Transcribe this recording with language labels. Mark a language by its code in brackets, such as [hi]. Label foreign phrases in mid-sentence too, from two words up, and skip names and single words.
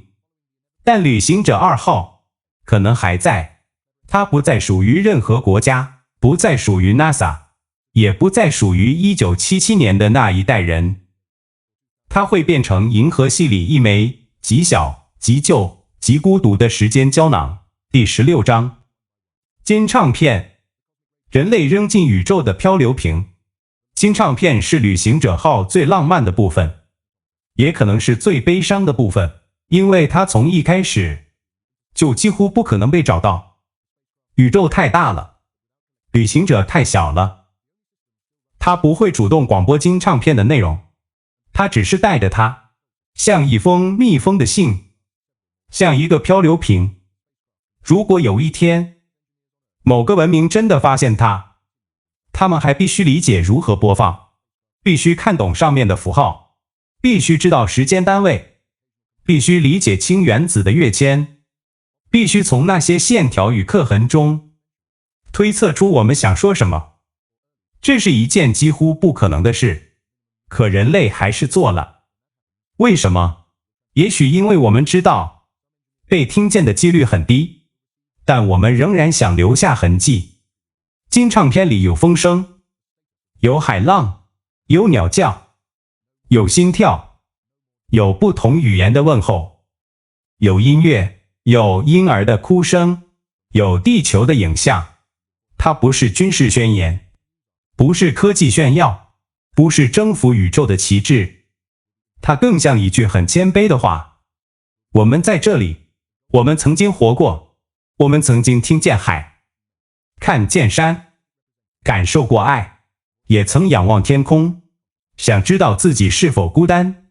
[zh] 但旅行者2號可能還在，它不再屬於任何國家，不再屬於 NASA， 也不再屬於1977年的那一代人。它會變成銀河系裡一枚極小、極舊、極孤獨的時間膠囊。第16章，金唱片，人類扔進宇宙的漂流瓶。金唱片是旅行者號最浪漫的部分，也可能是最悲傷的部分，因為它從一開始就幾乎不可能被找到。宇宙太大了，旅行者太小了。它不會主動廣播金唱片的內容，它只是帶着它，像一封密封的信，像一個漂流瓶。如果有一天，某個文明真的發現它，他們還必須理解如何播放，必須看懂上面的符號，必須知道時間單位，必須理解氫原子的躍遷，必須從那些線條與刻痕中推測出我們想說什麼。這是一件幾乎不可能的事，可人類還是做了。為什麼？也許因為我們知道被聽見的幾率很低，但我們仍然想留下痕跡。金唱片裡有風聲，有海浪，有鳥叫，有心跳，有不同語言的問候，有音樂，有嬰兒的哭聲，有地球的影像。它不是軍事宣言，不是科技炫耀，不是征服宇宙的旗幟，它更像一句很謙卑的話。我們在這裡，我們曾經活過，我們曾經聽見海，看見山，感受過愛，也曾仰望天空，想知道自己是否孤單。